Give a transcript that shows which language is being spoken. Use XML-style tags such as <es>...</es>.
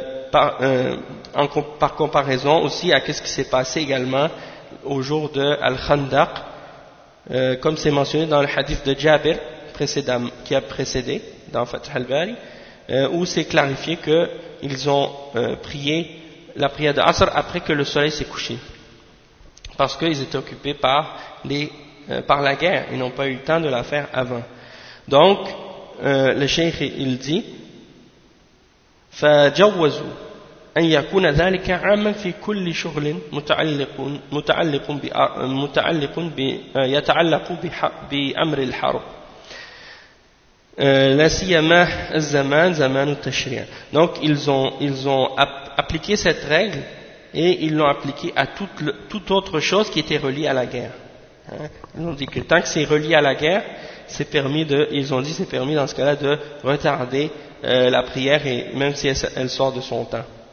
<fr>Par comparaison aussi à ce qui s'est passé également au jour de Al-Khandaq, comme c'est mentionné dans le hadith de Jabir qui a précédé dans Fath al-Bari, où c'est clarifié qu'ils ont prié la prière de Asr après que le soleil s'est couché, parce qu'ils étaient occupés par la guerre, ils n'ont pas eu le temps de la faire avant. Donc le cheikh il dit</fr> <ar>فجوزوا أن يكون ذلك عاما في كل شغل يتعلق بأمر الحرب لا سيما الزمان زمان التشريع.</ar> <fr>Donc ils ont appliqué cette règle et ils l'ont appliquée à toute autre chose qui était reliée à la guerre. Ils ont dit que tant que c'est relié à la guerre, c'est permis de, ils ont dit c'est permis dans ce cas-là de retarder la prière, et même si elle sort de son temps.</fr>